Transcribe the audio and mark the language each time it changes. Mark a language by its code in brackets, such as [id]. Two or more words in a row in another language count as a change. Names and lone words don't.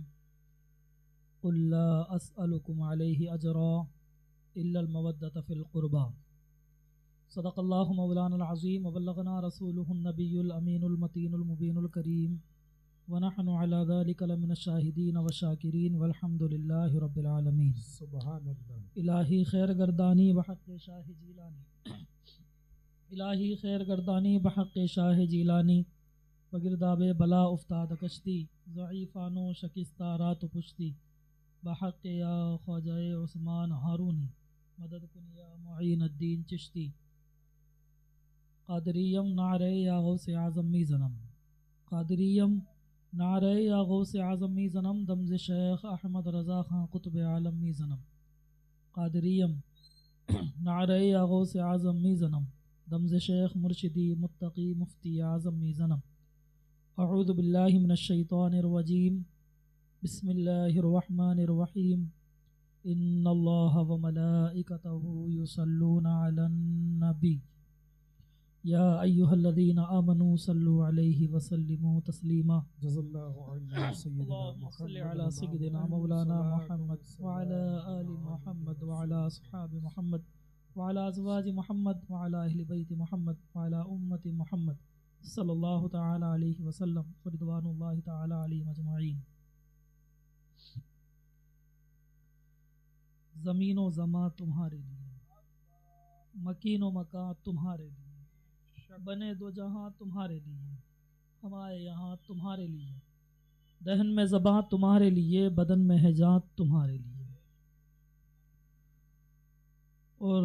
[ar] قل لا اسألکم علیہ اجرا الا المودۃ فی القربى۔ صدق اللہ مولانا العظیم وبلغنا رسولہ النبی الامین المتین المبین الکریم ونحن علی ذلک لمن الشاہدین والشاکرین والحمد للہ رب العالمین۔ سبحان اللہ۔ [fa] الہی خیر گردانی بحق شاہ جیلانی، الہی خیر گردانی بحق شاہ جیلانی، بگرداب بلا افتاد کشتی، ضعیفانو شکستہ رات و پشتی، بحق یا خواجہ عثمان ہارونی، مدد کن یا معین الدین چشتی، قادریم نعرے یا غوث اعظم می زنم، قادریم نعرے یا غوث اعظم می زنم، دمز شیخ احمد رضا خان قطب عالم می زنم، قادریم نعرے یا غوث اعظم می زنم، دمز شیخ مرشدی متقی مفتی اعظم می زنم۔ [ar] اعوذ باللہ من الشیطان الرجیم، بسم اللہ الرحمن الرحیم۔ ان اللہ وملائکتہ یصلون علی النبی یا ایہا الذین آمنوا صلوا علیہ وسلموا تسلیما۔ جزا اللہ عنا سیدنا اللہم صل محمد علی سیدنا مولانا محمد وعلی آل محمد وعلی اصحاب محمد وعلی ازواج محمد وعلی اہل بیت محمد وعلی امت محمد صلی اللہ تعالی علیہ وسلم رضوان اللہ تعالی علیہم اجمعین۔ [ur] زمین و زماں تمہارے لیے، مکین و مکان تمہارے لیے، بنے دو جہاں تمہارے لیے، ہمارے یہاں تمہارے لیے، دہن میں زباں تمہارے لیے، بدن میں ہے جان تمہارے لیے، اور